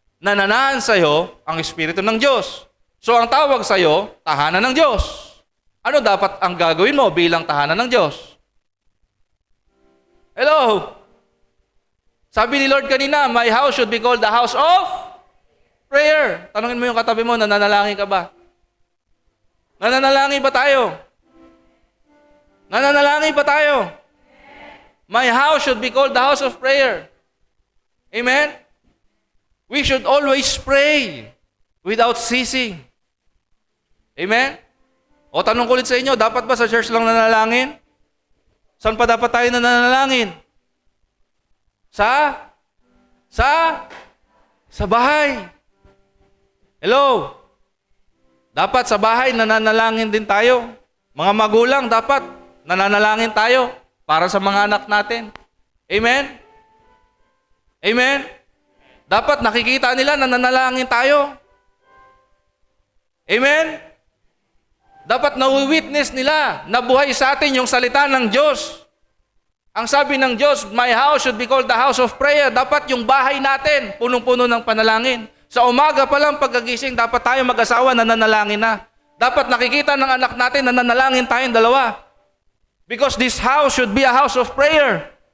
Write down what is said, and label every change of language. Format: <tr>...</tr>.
<tl>Nananahan sa'yo ang Espiritu ng Diyos. So ang tawag sa'yo, tahanan ng Diyos. Ano dapat ang gagawin mo bilang tahanan ng Diyos? Hello? Sabi ni Lord kanina,</tl> <en>my house should be called the house of prayer.</en> <tl>Tanungin mo yung katabi mo, nananalangin ka ba? Nananalangin ba tayo? Nananalangin ba tayo?</tl> <en>My house should be called the house of prayer.</en> <tl>Amen?</tl> <en>We should always pray without ceasing.</en> <tl>Amen? O tanong ko ulit sa inyo, dapat ba sa church lang nanalangin? Saan pa dapat tayo nanalangin? Sa bahay. Hello? Dapat sa bahay nananalangin din tayo. Mga magulang, dapat nananalangin tayo para sa mga anak natin. Amen? Amen? Dapat nakikita nila na nananalangin tayo. Amen? Dapat na-witness nila na buhay sa atin yung salita ng Diyos. Ang sabi ng Diyos,</tl> <en>my house should be called the house of prayer.</en> <tl>Dapat yung bahay natin, punong-puno ng panalangin. Sa umaga pa lang pagkagising, dapat tayo mag-asawa na nanalangin na. Dapat nakikita ng anak natin na nanalangin tayong dalawa.</tl> <en>Because this house should be a house of prayer.</en>